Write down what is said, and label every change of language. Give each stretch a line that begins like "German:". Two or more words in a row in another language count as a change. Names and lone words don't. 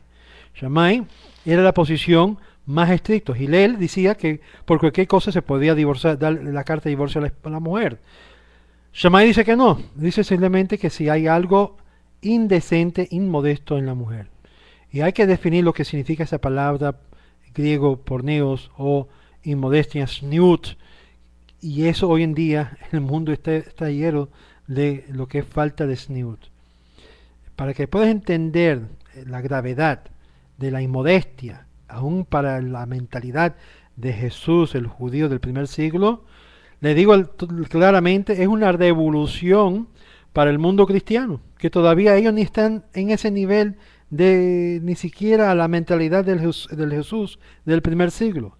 Spanish: Shammai era la posición más estricta. Hillel decía que por cualquier cosa se podía divorciar, dar la carta de divorcio a la mujer. Shammai dice que no. Dice simplemente que si hay algo indecente, inmodesto en la mujer. Y hay que definir lo que significa esa palabra griego porneos o inmodestia, sniut. Y eso hoy en día el mundo está lleno de lo que es falta de sniut. Para que puedas entender la gravedad de la inmodestia, aún para la mentalidad de Jesús, el judío del primer siglo, le digo claramente, es una revolución para el mundo cristiano, que todavía ellos ni están en ese nivel de ni siquiera la mentalidad del Jesús del primer siglo.